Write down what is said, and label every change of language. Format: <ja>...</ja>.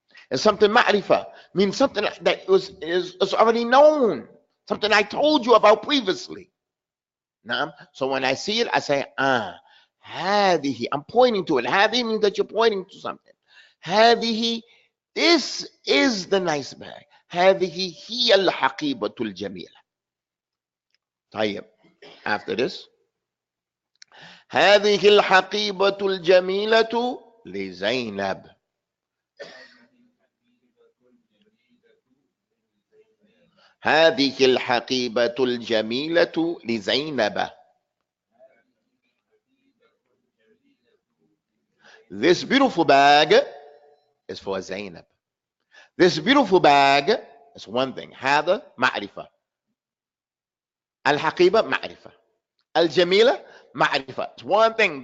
<en>It's something ma'rifah, means something that is already known, something I told you about previously. Now, so when I see it, I say, هذه. I'm pointing to it. هذه means that you're pointing to something. هذه, this is the nice bag.</en> <ar>هذه هي الحقيبة الجميلة. طيب,</ar> <en>after this,</en> <ar>هذه الحقيبة الجميلة لزينب. هذه الحقيبة الجميلة لزينب.</ar> <en>This beautiful bag is for Zainab. This beautiful bag is one thing.</en> <ar>هذا معرفة. الحقيبة معرفة. الجميلة معرفة.</ar> <en>It's one thing.</en>